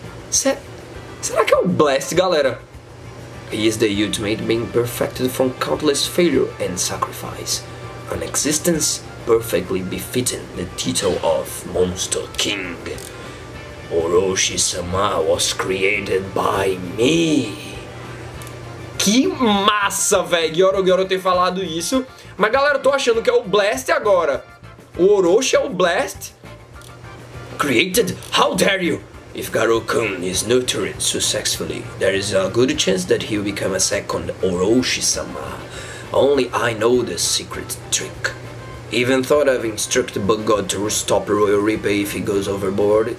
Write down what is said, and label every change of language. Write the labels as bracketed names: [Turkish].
[Portuguese] Será que é o Blast, galera? [English] He is the ultimate being perfected from countless failure and sacrifice. An existence perfectly befitting the title of Monster King. Orochi-sama was created by me. [Portuguese] Que massa, velho! Gyoro ter falado isso. Mas galera, eu tô achando que é o Blast agora. O Orochi é o Blast? [English] Created? How dare you! If Garou-kun is nurtured successfully, there is a good chance that he'll become a second Orochi-sama. Only I know the secret trick. Even thought of instructed Bug God to stop Royal Reaper if he goes overboard.